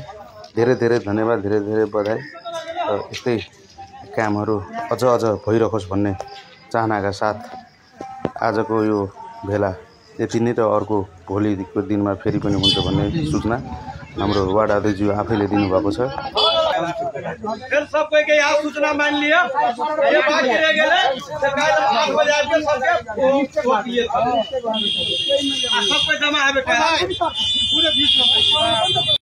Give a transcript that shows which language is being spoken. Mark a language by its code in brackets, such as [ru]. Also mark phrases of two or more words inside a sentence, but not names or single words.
[ne] धेरै धेरै धन्यवाद, धेरै धेरै बधाई। र यस्तै कामहरू अझ भइरहोस् भन्ने चाहनाका साथ आजको यो भेला यति नै र अर्को भोलिको दिनमा फेरि पनि हुन्छ भन्ने सूचना हाम्रो वार्ड अध्यक्षज्यू आफैले दिनुभएको छ। [hi] फिर सब कोई के यहाँ सूचना मान लिया, ये बाकी रह गए सरकार 8 बजे आके सबके जमा है बेटा पूरे 20